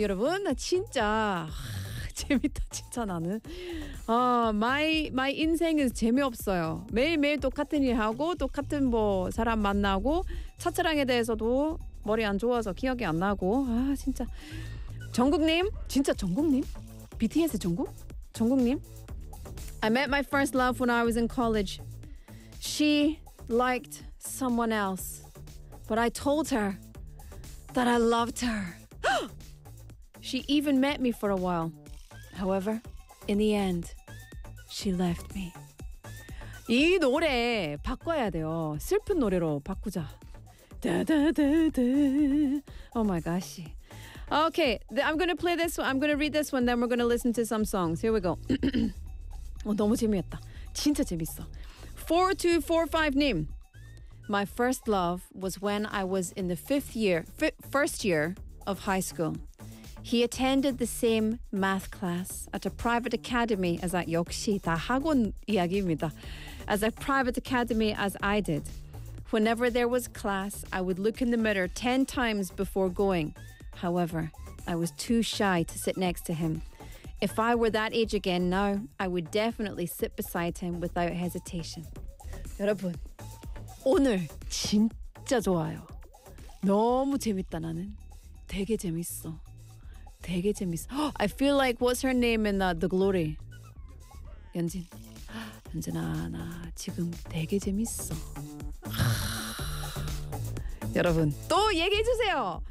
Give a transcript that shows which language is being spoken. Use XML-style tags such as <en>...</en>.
<ko>여러분, 나 진짜 재밌다. 진짜 나는 마이 인생은 재미없어요. 매일매일 똑같은 일 하고 똑같은 뭐 사람 만나고 첫사랑에 대해서도 머리 안 좋아서 기억이 안 나고 진짜 정국님? 진짜 정국님? BTS 정국? 정국님?</ko> <en>I met my first love when I was in college. She liked someone else. But I told her that I loved her. She even met me for a while. However, in the end, she left me.</en> <ko>이 노래 바꿔야 돼요. 슬픈 노래로 바꾸자.</ko> <en>Oh my gosh. Okay, I'm going to play this one. I'm going to read this one. Then we're going to listen to some songs. Here we go.</en> <ko>너무 재미있다. 진짜 재밌어. 4245님.</ko> <en>My first love was when I was in the first year of high school. He attended the same math class at a private academy as I,</en> <ko>역시 다 학원 이야기입니다.</ko> <en>As a private academy as I did. Whenever there was class, I would look in the mirror 10 times before going. However, I was too shy to sit next to him. If I were that age again now, I would definitely sit beside him without hesitation.</en> <ko>여러분, 오늘 진짜 좋아요. 너무 재밌다, 나는. 되게 재밌어. 되게 재밌어.</ko> <en>I feel like what's her name in the glory?</en> <ko>연진. 연진아, 나 지금 되게 재밌어. 여러분, 또 얘기해 주세요.</ko>